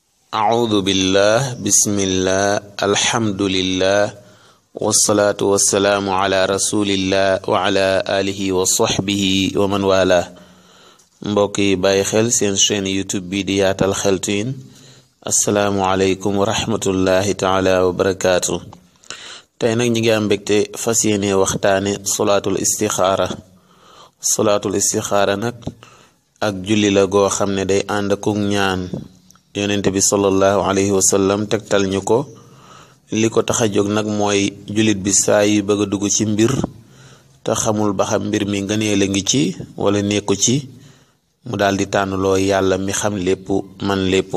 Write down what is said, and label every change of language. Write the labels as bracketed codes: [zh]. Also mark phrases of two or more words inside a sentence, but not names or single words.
[ar] أعوذ بالله بسم الله الحمد لله والصلاة والسلام على رسول الله وعلى آله وصحبه ومن والاه [wo] mbokk yi bàyyi xel seen chaîne YouTube bi di Yaatal Xeltuyin [ar] السلام عليكم ورحمة الله تعالى وبركاته. [wo] tey nag ñi ngi am mbégte fas yéene waxtaane [ar] صلاة الاستخارة [wo] nag ak julli la goo xam ne day ànd ak ñaan yonent bi [ar] صلى الله عليه وسلم [wo] tegtal ñu ko li ko tax a jóg nag mooy jullit bi saa yi bëgg a dugg ci mbir te xamul ba xam mbir mi ngëneel a ngi ci wala nekku ci mu daal di tànnloo yàlla mi xam lépp man lépp.